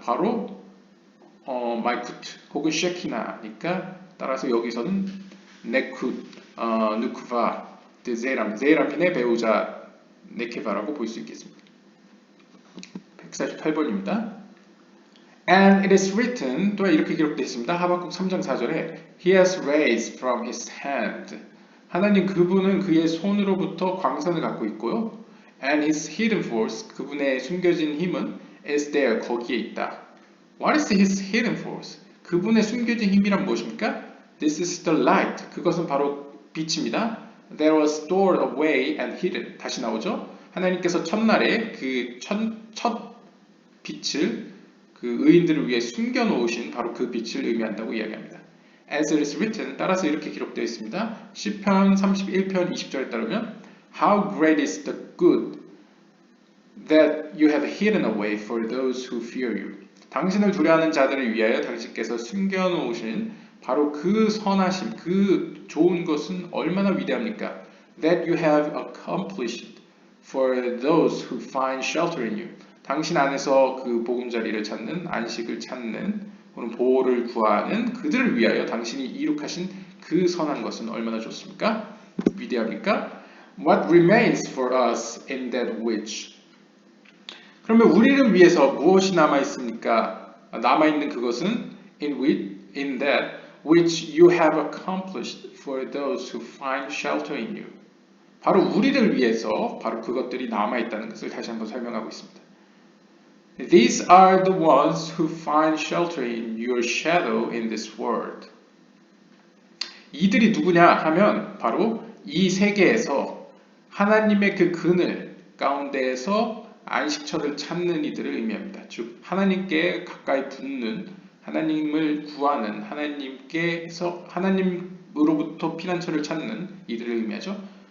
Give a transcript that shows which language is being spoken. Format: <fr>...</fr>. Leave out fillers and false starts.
<ko>바로 말쿠트 혹은 쉐키나니까 따라서 여기서는 네쿠, 누쿠바, 제이람핀의 배우자 네케바라고 볼 수 있겠습니다. 148번입니다.</ko> <en>And it is written,</en> <ko>또 이렇게 기록되어 있습니다. 하박국 3장 4절에</ko> <en>He has raised from his hand.</en> <ko>하나님 그분은 그의 손으로부터 광선을 갖고 있고요.</ko> <en>And his hidden force,</en> <ko>그분의 숨겨진 힘은</ko> <en>is there,</en> <ko>거기에 있다.</ko> <en>What is his hidden force?</en> <ko>그분의 숨겨진 힘이란 무엇입니까?</ko> <en>This is the light.</en> <ko>그것은 바로 빛입니다.</ko> <en>That was stored away and hidden.</en> <ko>다시 나오죠. 하나님께서 첫날에 그 첫 빛을 그 의인들을 위해 숨겨놓으신 바로 그 빛을 의미한다고 이야기합니다.</ko> <en>As it is written,</en> <ko>따라서 이렇게 기록되어 있습니다. 시편 31편 20절에 따르면</ko> <en>How great is the good that you have hidden away for those who fear you.</en> <ko>당신을 두려워하는 자들을 위하여 당신께서 숨겨놓으신 바로 그 선하심, 그 좋은 것은 얼마나 위대합니까?</ko> <en>That you have accomplished for those who find shelter in you.</en> <ko>당신 안에서 그 보금자리를 찾는, 안식을 찾는, 혹은 보호를 구하는 그들을 위하여 당신이 이룩하신 그 선한 것은 얼마나 좋습니까? 위대합니까?</ko> <en>What remains for us in that which?</en> <ko>그러면 우리를 위해서 무엇이 남아 있습니까? 남아 있는 그것은</ko> <en>in that which you have accomplished for those who find shelter in you.</en> <ko>바로 우리를 위해서 바로 그것들이 남아 있다는 것을 다시 한번 설명하고 있습니다.</ko> <en>These are the ones who find shelter in your shadow in this world.</en> <ko>이들이 누구냐 하면 바로 이 세계에서 하나님의 그 그늘 가운데에서 안식처를 찾는 이들을 의미합니다. 즉 하나님께 가까이 붙는, 하나님을 구하는, 하나님으로부터 피난처를 찾는 이들을 의미하죠.</ko>